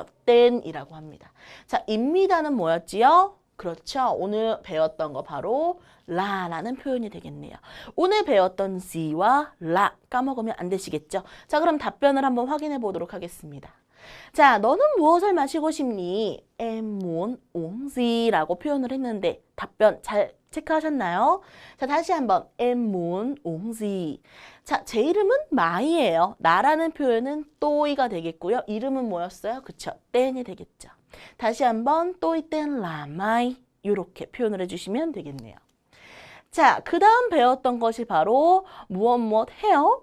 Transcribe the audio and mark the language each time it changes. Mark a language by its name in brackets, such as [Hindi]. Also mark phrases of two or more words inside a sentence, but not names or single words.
[Korean] 땐이라고 합니다. 자, 입니다는 뭐였지요? 그렇죠. 오늘 배웠던 거 바로 라라는 표현이 되겠네요. 오늘 배웠던 지와 라 까먹으면 안 되시겠죠? 자, 그럼 답변을 한번 확인해 보도록 하겠습니다. 자, 너는 무엇을 마시고 싶니? [Vietnamese] Em muốn uống gì? [Korean] 라고 표현을 했는데 답변 잘 체크하셨나요? 자, 다시 한번 [Vietnamese] Em muốn uống gì? [Korean] 자, 제 이름은 마이예요. 나라는 표현은 또이가 되겠고요. 이름은 뭐였어요? 그쵸? 땐이 되겠죠. 다시 한번 [Vietnamese] tôi tên là Mai [Korean] 이렇게 표현을 해주시면 되겠네요. 자, 그 다음 배웠던 것이 바로 무엇 해요?